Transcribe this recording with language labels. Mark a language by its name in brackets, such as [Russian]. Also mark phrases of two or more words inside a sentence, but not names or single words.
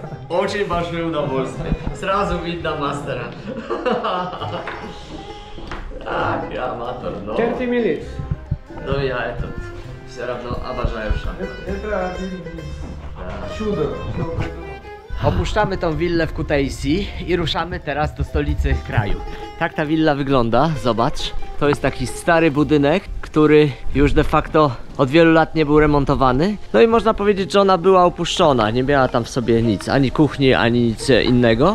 [Russian] Очень большое удовольствие. Сразу видно мастера. Ах, я аматор, но... [English] 30 minutes. [Russian] Но я все равно обожаю шахматы. Это один из чудо. [Polish] Opuszczamy tą willę w Kutaisi i ruszamy teraz do stolicy kraju. Tak ta willa wygląda, zobacz. To jest taki stary budynek, który już de facto od wielu lat nie był remontowany. No i można powiedzieć, że ona była opuszczona. Nie miała tam w sobie nic, ani kuchni, ani nic innego.